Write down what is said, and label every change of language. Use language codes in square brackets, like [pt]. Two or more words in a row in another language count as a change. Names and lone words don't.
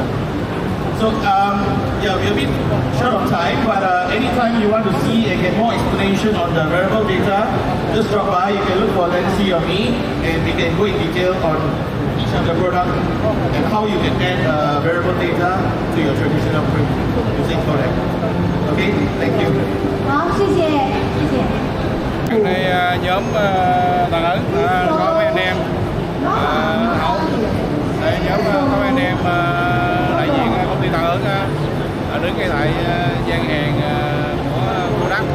[en] So yeah, we're a bit short of time, but anytime you want to see and get more explanation on the variable data, just drop by. You can look for Nancy or me, and we can go in detail on each of the product and how you can add variable data to your traditional print using Correct. Okay, thank you. [zh] 好，谢谢，谢谢。 [vi] Đây nhóm Tần Ấn có mấy anh em Hậu. Đây nhóm có mấy anh em đại diện công ty Tần Ấn đứng ngay tại gian hàng của cô Đắc.